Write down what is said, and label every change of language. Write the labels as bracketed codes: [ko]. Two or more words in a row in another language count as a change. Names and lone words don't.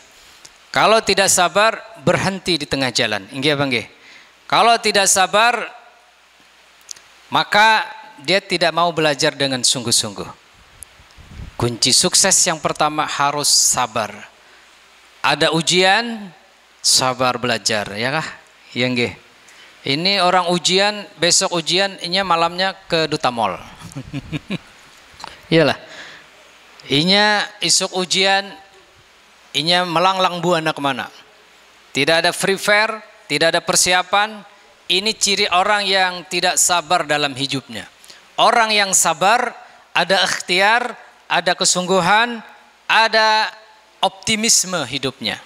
[id] Kalau tidak sabar, berhenti di tengah jalan. [bjn] Inggih apa nggih? [id] Kalau tidak sabar, maka dia tidak mau belajar dengan sungguh-sungguh. Kunci sukses yang pertama harus sabar. Ada ujian, sabar belajar, [bjn] ya kah? Ya nggih. [id] Ini orang ujian, besok ujian, inya malamnya ke Duta Mall. [bjn] Iyalah. Inya isuk ujian, inya melanglang buana kemana. [id] Tidak ada [en] free fare, [id] tidak ada persiapan. Ini ciri orang yang tidak sabar dalam hidupnya. Orang yang sabar ada ikhtiar, ada kesungguhan, ada optimisme hidupnya.